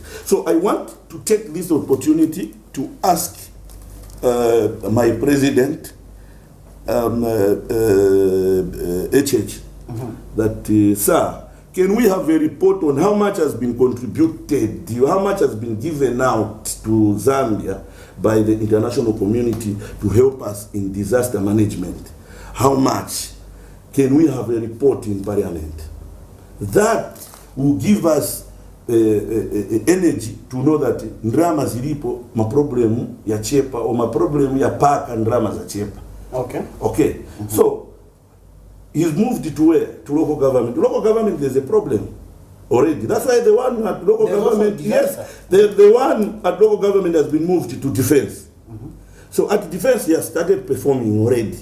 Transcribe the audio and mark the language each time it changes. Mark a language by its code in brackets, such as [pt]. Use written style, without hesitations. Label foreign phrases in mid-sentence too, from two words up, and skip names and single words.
[en] So I want to take this opportunity to ask my president, HH, that, sir, can we have a report on how much has been contributed, how much has been given out to Zambia by the international community to help us in disaster management? How much? Can we have a report in Parliament? That will give us energy to know that [ny] ndrama zilipo maproblemu ya chepa or maproblemu ya paka ndrama za chepa. [en] Okay. So he's moved to where? To local government. Local government, there's a problem already. That's why the one at local government, the one at local government has been moved to defense. So at defense, he has started performing already.